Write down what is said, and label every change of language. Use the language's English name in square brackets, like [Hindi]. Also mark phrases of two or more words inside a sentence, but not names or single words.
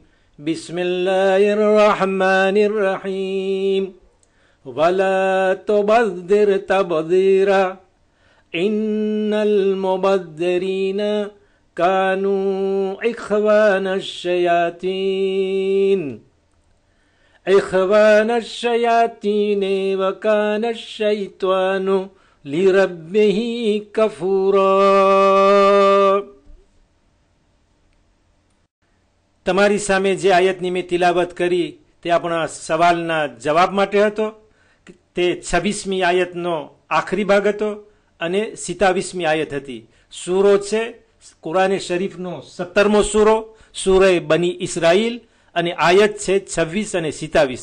[Arabic] بسم الله الرحمن الرحيم ولا تبذر تبذيرا إن المبذرين كانوا إخوان الشياطين وكان الشيطان لربه كفورا. [Gujarati] તમારી સામે જે આયતની મેં તિલાવત કરી તે આપણા સવાલના જવાબ માટે હતો. તે 26મી આયતનો આખરી ભાગ હતો અને 27મી આયત હતી. સૂરો છે કુરાને શરીફનો 17મો સૂરો, સૂરે બની ઇસરાઈલ, અને આયત છે 26 અને 27.